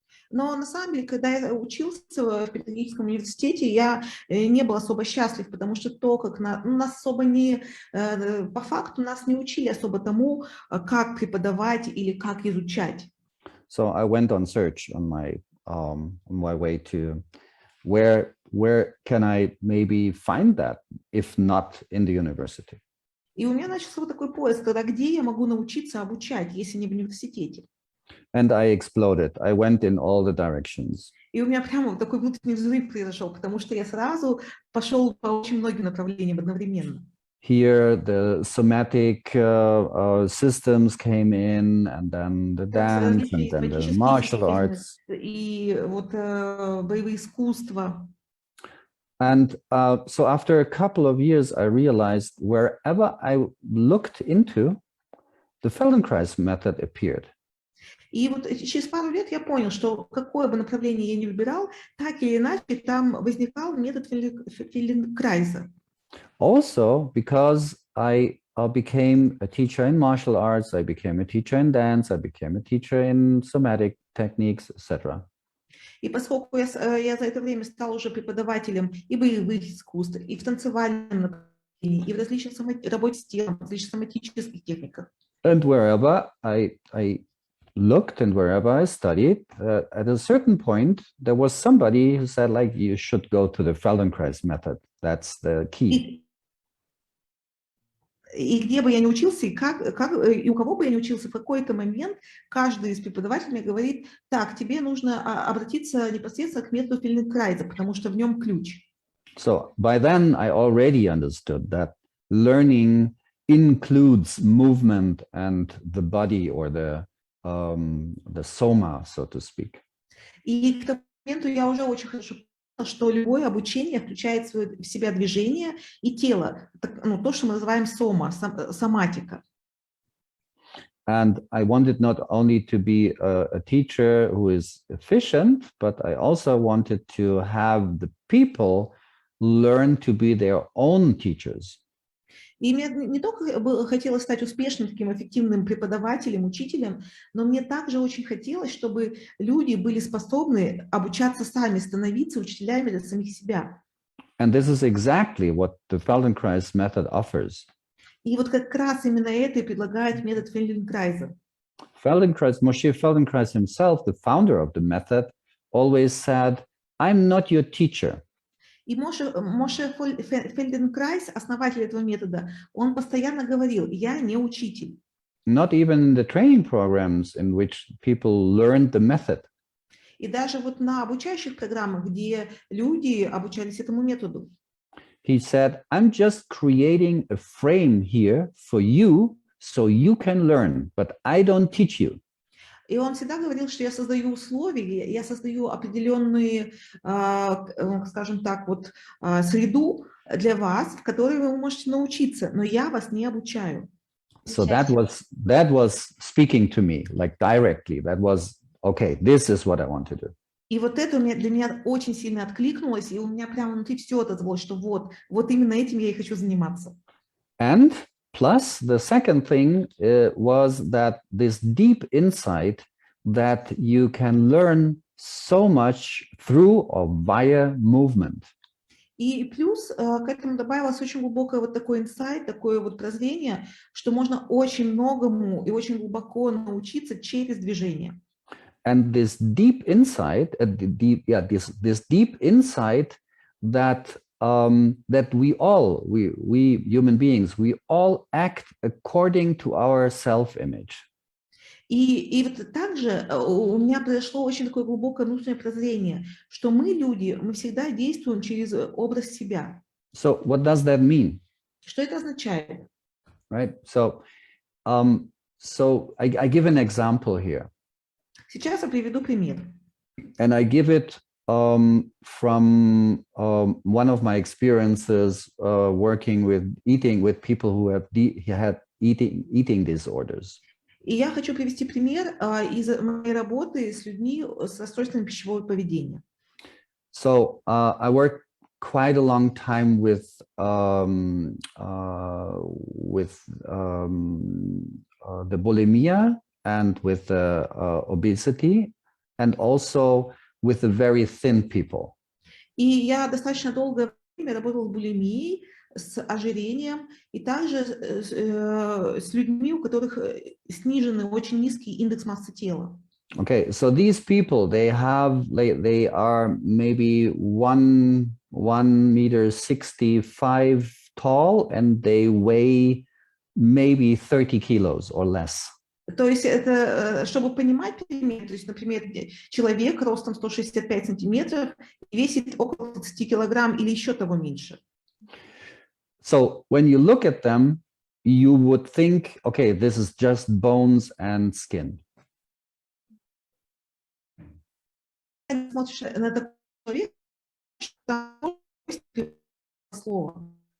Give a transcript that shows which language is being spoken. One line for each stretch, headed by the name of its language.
Russian: Но на самом деле, когда я учился в педагогическом университете, я не был особо счастлив, потому что то, как нас особо не, по факту нас не учили особо тому, как преподавать или как изучать.
English: So I went on search on my way to where can I maybe find that if not in the university.
Russian: И у меня начался вот такой поиск, когда где я могу научиться обучать, если не в университете.
English: And I exploded. I went in all the directions.
Russian: И у меня прямо вот такой внутренний взрыв произошел, потому что я сразу пошел по очень многим направлениям одновременно.
English: Here the somatic systems came in, and then the dance, and then the martial arts.
Russian: И вот боевые искусства.
English: And so after a couple of years, I realized wherever I looked into, the Feldenkrais method appeared.
Russian: И вот через пару лет я понял, что какое бы направление я ни выбирал, так или иначе там возникал метод Фельденкрайза.
English: Also, because I became a teacher in martial arts, I became a teacher in dance, I became a teacher in somatic techniques, etc.
Russian: И поскольку я за это время стал уже преподавателем и боевых искусств, и в танцевальном направлении, и в различных работе с телом, в различных соматических техниках.
English: And wherever I looked and wherever I studied, at a certain point, there was somebody who said, like, you should go to the Feldenkrais method. That's the key.
Russian: И где бы я ни учился, и у кого бы я ни учился, в какой-то момент каждый из преподавателей мне говорит: так, тебе нужно обратиться непосредственно к методу Фельденкрайза, потому что в нем ключ.
English: So by then I already understood that learning includes movement and the body, or the soma, so to speak.
Russian: И к тому моменту я уже очень хорошо поняла, что любое обучение включает в себя движение и тело, то, что мы называем сома, соматика.
English: And I wanted not only to be a teacher who is efficient, but I also wanted to have the people learn to be their own teachers.
Russian: И мне не только хотелось стать успешным, таким эффективным преподавателем, учителем, но мне также очень хотелось, чтобы люди были способны обучаться сами, становиться учителями для самих себя.
English: And this is exactly what the Feldenkrais method offers.
Russian: И вот как раз именно это и предлагает метод Фельденкрайза.
English: Moshe Feldenkrais himself, the founder of the method, always said, "I'm not your teacher."
Russian: И Моше Фельденкрайз, основатель этого метода, он постоянно говорил: я не учитель.
English: Not even in the training programs in which people learned the method.
Russian: И даже вот на обучающих программах, где люди обучались этому методу.
English: He said, "I'm just creating a frame here for you so you can learn, but I don't teach you."
Russian: И он всегда говорил, что я создаю условия, я создаю определенную, скажем так, вот среду для вас, в которой вы можете научиться, но я вас не обучаю.
English: So that was speaking to me, like directly. That was, okay, this is what I want to do.
Russian: И вот это для меня очень сильно откликнулось, и у меня прямо внутри все отозвалось, что вот именно этим я и хочу заниматься.
English: And plus, the second thing was that this deep insight that you can learn so much through or via movement.
Russian: И плюс к этому добавилось очень глубокое вот такой инсайт, такое вот прозрение, что можно очень многому и очень глубоко научиться через движение.
English: And this deep insight, this deep insight that we human beings, we all act according to our self-image.
Russian: И вот также у меня произошло очень такое глубокое внутреннее прозрение, что мы, люди, мы всегда действуем через образ себя.
English: So what does that mean?
Russian: Что это означает?
English: Right. So I give an example here.
Russian: Сейчас я приведу пример.
English: And I give it from one of my experiences working with people who have had eating disorders.
Russian: И я хочу привести пример из моей работы с людьми с расстройством пищевого поведения.
English: So I worked quite a long time with the bulimia and with the obesity, and also with the very thin people.
Russian: И я достаточно долгое время работала с булимией, с ожирением, и также с людьми, у которых сниженный, очень низкий индекс массы тела.
English: Okay, so these people, they are maybe 1.65 meters tall, and they weigh maybe 30 kilos or less.
Russian: То есть это, чтобы понимать пример, то есть, например, человек ростом 165 сантиметров весит около 30 килограмм или еще того меньше.
English: So when you look at them, you would think, okay, this is just bones and skin.
Russian: Смотришь на такого человека, слово.